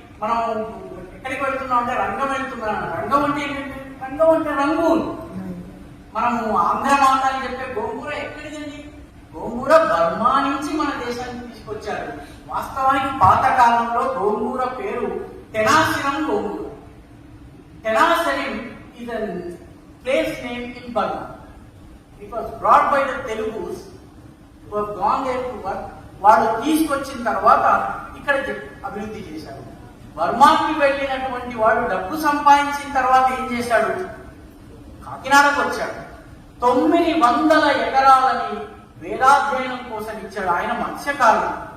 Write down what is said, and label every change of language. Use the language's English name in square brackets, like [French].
[Telugu] మనం ఎక్కడికి వెళ్తున్నాం అంటే రంగం వెళ్తున్నాం. రంగం అంటే ఏంటంటే రంగం అంటే రంగూన్. మనము ఆంధ్ర మాటలు చెప్పే గోంగూర ఎక్కడిదండి? గోంగూర బర్మా నుంచి మన దేశానికి తీసుకొచ్చారు. వాస్తవానికి పాత కాలంలో గోంగూర పేరు టెనాసిరం గోంగూర. [English] Tenasserim is a place name in Burma. It was brought by the Telugus who have gone there to work. [Telugu] వాళ్ళు తీసుకొచ్చిన తర్వాత ఇక్కడ అభివృద్ధి చేశారు. బర్మాకి వెళ్ళినటువంటి వాడు డబ్బు సంపాదించిన తర్వాత ఏం చేశాడు? కాకినాడకు వచ్చాడు. 900 ఎకరాలని వేదాధ్యయనం కోసం ఇచ్చాడు. ఆయన మత్స్యకారుడు.